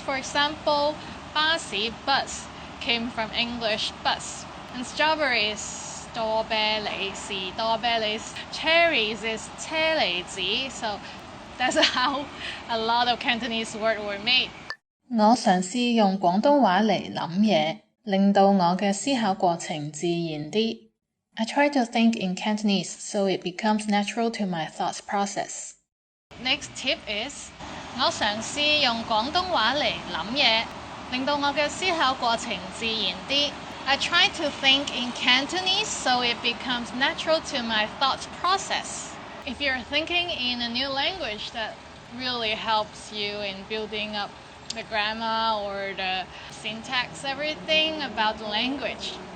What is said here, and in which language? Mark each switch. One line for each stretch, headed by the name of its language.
English: For example, 巴士 bus came from English bus. And strawberries, 多啤梨是多啤梨. Cherries is 車厘子. So that's how a lot of Cantonese words were made.
Cantonese: 我嘗試用廣東話嚟諗嘢，令到我嘅思考過程自然啲。
English: I try to think in Cantonese so it becomes natural to my thought process. Next tip is
Cantonese: 我嘗試用廣東話嚟諗嘢，令到我嘅思考過程自然啲。
English: I try to think in Cantonese so it becomes natural to my thought process. If you're thinking in a new language, that really helps you in building up the grammar or the syntax, everything about the language.